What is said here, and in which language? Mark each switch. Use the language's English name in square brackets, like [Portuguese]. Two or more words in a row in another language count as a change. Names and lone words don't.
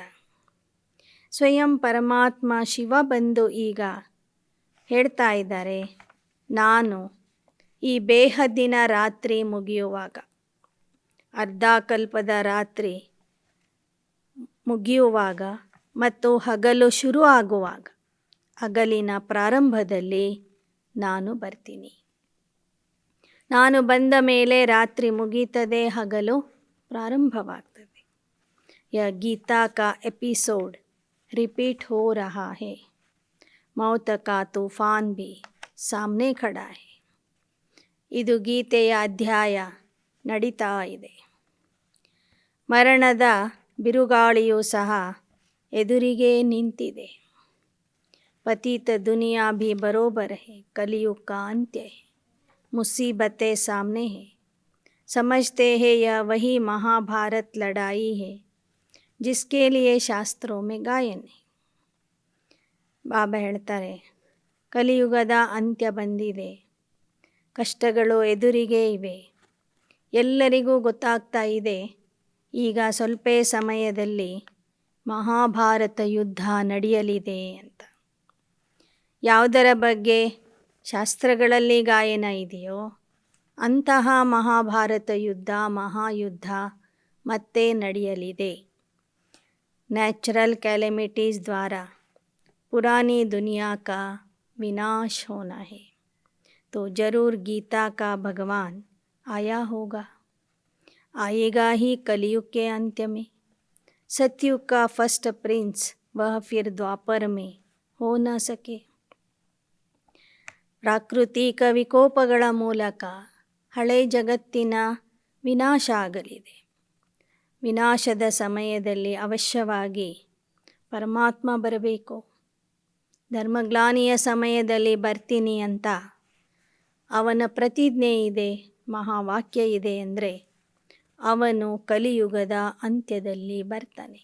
[Kannada] ಸ್ವಯಂ ಪರಮಾತ್ಮ ಶಿವ ಬಂದು ಈಗ ಹೇಳ್ತಾ ಇದ್ದಾರೆ, ನಾನು ಈ ಬೇಹದ್ದಿನ ರಾತ್ರಿ ಮುಗಿಯುವಾಗ, ಅರ್ಧ ಕಲ್ಪದ ರಾತ್ರಿ ಮುಗಿಯುವಾಗ ಮತ್ತು ಹಗಲು ಶುರು ಆಗುವಾಗ, ಹಗಲಿನ ಪ್ರಾರಂಭದಲ್ಲಿ ನಾನು ಬರ್ತೀನಿ. ನಾನು ಬಂದ ಮೇಲೆ ರಾತ್ರಿ ಮುಗೀತದೆ, ಹಗಲು ಪ್ರಾರಂಭವಾಗ್ತದೆ. [Hindi] यह गीता का एपिसोड रिपीट हो रहा है. मौत का तूफान भी सामने खड़ा है. [Kannada] ಇದು ಗೀತೆಯ ಅಧ್ಯಾಯ ನಡೀತಾ ಇದೆ. ಮರಣದ ಬಿರುಗಾಳಿಯೂ ಸಹ ಎದುರಿಗೆ ನಿಂತಿದೆ. [Hindi] पतित दुनिया भी बरोबर है, कलयुग का अंत्य है, मुसीबतें सामने हैं. समझते हैं यह वही महाभारत लड़ाई है जिसके लिए ಶಾಸ್ತ್ರೋं में गायन है. [Kannada] ಬಾಬಾ ಹೇಳ್ತಾರೆ, ಕಲಿಯುಗದ ಅಂತ್ಯ ಬಂದಿದೆ, ಕಷ್ಟಗಳು ಎದುರಿಗೆ ಇವೆ. ಎಲ್ಲರಿಗೂ ಗೊತ್ತಾಗ್ತಾ ಇದೆ, ಈಗ ಸ್ವಲ್ಪ ಸಮಯದಲ್ಲಿ ಮಹಾಭಾರತ ಯುದ್ಧ ನಡೆಯಲಿದೆ ಅಂತ. ಯಾವುದರ ಬಗ್ಗೆ ಶಾಸ್ತ್ರಗಳಲ್ಲಿ ಗಾಯನ ಇದೆಯೋ ಅಂತಹ ಮಹಾಭಾರತ ಯುದ್ಧ, ಮಹಾಯುದ್ಧ ಮತ್ತೆ ನಡೆಯಲಿದೆ. [English] natural calamities [Hindi] द्वारा पुरानी दुनिया का विनाश होना है, तो ज़रूर गीता का भगवान आया होगा, आएगा ही कलयुग के अंत्य में. सतयुग का [English] first prince [Hindi] वह फिर द्वापर में हो न सके. [Kannada] ಪ್ರಾಕೃತಿಕ ವಿಕೋಪಗಳ ಮೂಲಕ ಹಳೆ ಜಗತ್ತಿನ ವಿನಾಶ ಆಗಲಿದೆ. ವಿನಾಶದ ಸಮಯದಲ್ಲಿ ಅವಶ್ಯವಾಗಿ ಪರಮಾತ್ಮ ಬರಬೇಕು. ಧರ್ಮಗ್ಲಾನಿಯ ಸಮಯದಲ್ಲಿ ಬರ್ತೀನಿ ಅಂತ ಅವನ ಪ್ರತಿಜ್ಞೆ ಇದೆ, ಮಹಾವಾಕ್ಯ ಇದೆ ಅಂದರೆ ಅವನು ಕಲಿಯುಗದ ಅಂತ್ಯದಲ್ಲಿ ಬರ್ತಾನೆ.